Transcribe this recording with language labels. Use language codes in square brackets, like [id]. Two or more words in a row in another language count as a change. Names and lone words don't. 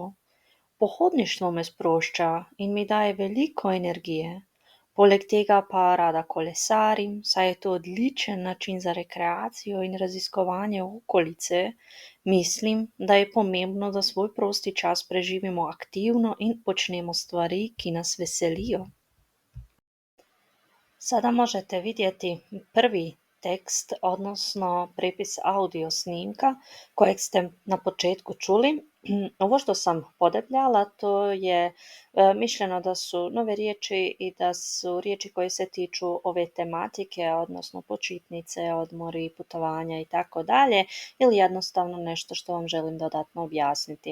[sl] Pohodništvo me sprošča in mi daje veliko energije. Poleg tega pa rada kolesarim, saj je to odličen način za rekreacijo in raziskovanje okolice. Mislim, da je pomembno, da svoj prosti čas preživimo aktivno in počnemo stvari, ki nas veselijo. [hr] Sada možete vidjeti prvi tekst, odnosno prepis audio snimka kojeg ste na početku čuli. Ovo što sam podebljala, to je mišljeno da su nove riječi i da su riječi koje se tiču ove tematike, odnosno počitnice, odmori, putovanja i tako dalje, ili jednostavno nešto što vam želim dodatno objasniti.